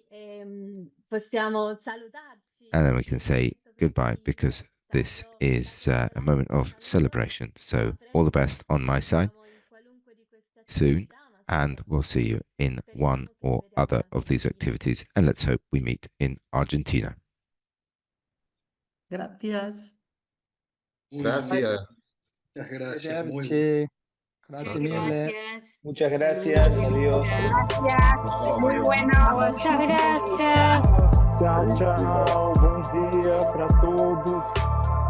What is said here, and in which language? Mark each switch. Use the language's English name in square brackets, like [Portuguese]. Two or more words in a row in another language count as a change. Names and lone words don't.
[English] And then we can say goodbye, because this is a moment of celebration. So all the best on my side soon, and we'll see you in one or other of these activities, and let's hope we meet in Argentina. [Spanish] Gracias. Gracias. Muchas gracias. [Italian] Grazie. Grazie mille. [Spanish] Gracias. Muchas gracias. Adiós. Gracias. Muy bueno. Muchas gracias. [Portuguese] Tchau, tchau. Bom dia para todos.